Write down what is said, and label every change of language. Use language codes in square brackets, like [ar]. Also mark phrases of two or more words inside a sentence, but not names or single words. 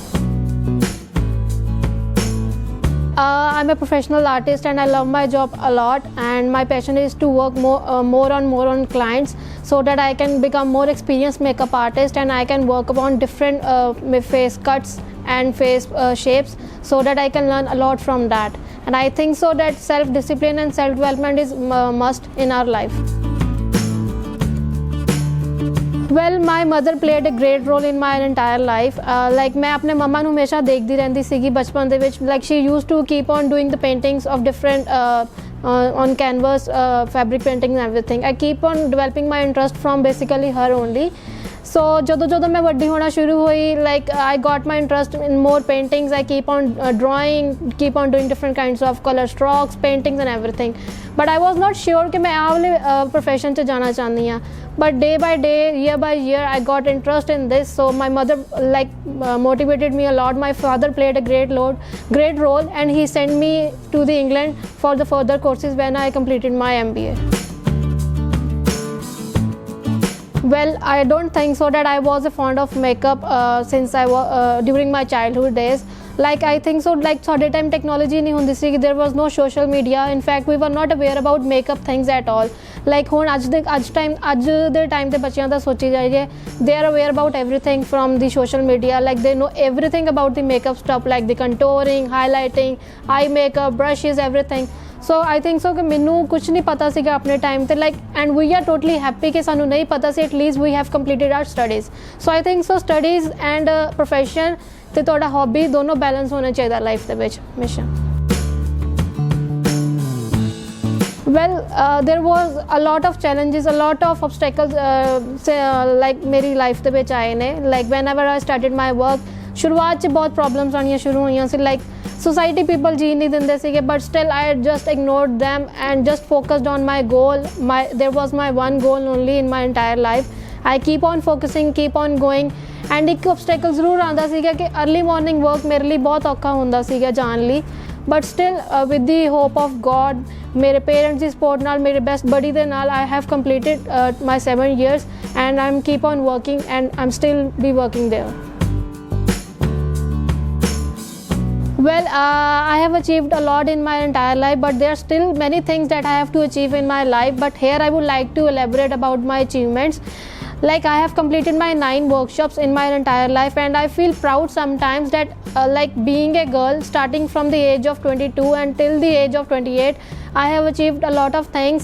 [en] I'm a professional artist and I love my job a lot, and my passion is to work more on clients so that I can become more experienced makeup artist and I can work upon different face cuts and face shapes so that I can learn a lot from that. And I think so that self-discipline and self-development is must in our life. Well, my mother played a great role in my entire life. [pa] Like [hi] मैं अपने मम्मा [pa] ਨੂੰ [hi] हमेशा देखती रहती [pa] ਸੀਗੀ बचपन ਦੇ ਵਿੱਚ. [en] Like she used to keep on doing the paintings of different on canvas, fabric painting and everything. I keep on developing my interest from basically her only. [pa] So ਜਦੋਂ मैं ਵੱਡੀ ਹੋਣਾ ਸ਼ੁਰੂ ਹੋਈ, [en] like I got my interest in more paintings. I keep on drawing, keep on doing different kinds of color strokes, paintings and everything. But I was not sure [hi] कि मैं आह वाले [pa] profession 'ਚ [hi] जाना चाहती [pa] हाँ. [en] But day by day, year by year, I got interest in this. So my mother motivated me a lot. My father played a great role, and he sent me to the England for the further courses when I completed my MBA. Well, I don't think so that I was fond of makeup since I was during my childhood days. Like I think so, like [pa] ਸਾਡੇ time technology नहीं ਹੁੰਦੀ ਸੀ, [en] there was no social media. In fact, we were not aware about makeup things at all. [pa] Like ਹੁਣ ਅੱਜ ਦੇ time ਦੇ ਬੱਚਿਆਂ ਦਾ ਸੋਚੀ ਜਾਈਏ, [en] they are aware about everything from the social media. Like they know everything about the makeup stuff, like the contouring, highlighting, eye makeup, brushes, everything. So I think so [pa] कि ਮੈਨੂੰ ਕੁਝ ਨਹੀਂ ਪਤਾ ਸੀਗਾ ਆਪਣੇ time ਤੇ, [en] like, and we are totally happy [pa] ਕਿ ਸਾਨੂੰ ਨਹੀਂ ਪਤਾ ਸੀ, [en] at least we have completed our studies. So I think so studies and profession [pa] ਤੇ ਤੁਹਾਡਾ hobby ਦੋਨੋਂ balance ਹੋਣਾ ਚਾਹੀਦਾ life ਦੇ ਵਿੱਚ ਹਮੇਸ਼ਾ. [en] Well, there was a lot of challenges, a lot of obstacles like [pa] ਮੇਰੀ life ਦੇ ਵਿੱਚ ਆਏ ਨੇ. [en] Like whenever I started my work, [pa] ਸ਼ੁਰੂਆਤ 'ਚ ਬਹੁਤ problems ਆਉਣੀਆਂ ਸ਼ੁਰੂ ਹੋਈਆਂ ਸੀ. [en] Like society people [pa] ਜੀ ਨਹੀਂ ਦਿੰਦੇ ਸੀਗੇ, [en] but still I just ignored them and just focused on my goal. There was my one goal only in my entire life. I keep on focusing, keep on going. [pa] And ਇੱਕ obstacle ਜ਼ਰੂਰ ਆਉਂਦਾ ਸੀਗਾ ਕਿ [en] early morning work [pa] ਮੇਰੇ ਲਈ ਬਹੁਤ ਔਖਾ ਹੁੰਦਾ ਸੀਗਾ ਜਾਣ ਲਈ. [en] But still with the hope of God, [pa] ਮੇਰੇ parents ਦੀ support ਨਾਲ, ਮੇਰੇ [en] best buddy [pa] ਦੇ ਨਾਲ, [en] I have completed my 7 years and I'm keep on working and I'm still be working there. Well, I have achieved a lot in my entire life, but there are still many things that I have to achieve in my life. But here I would like to elaborate about my achievements. Like I have completed my 9 workshops in my entire life, and I feel proud sometimes that like being a girl starting from the age of 22 until the age of 28, I have achieved a lot of things.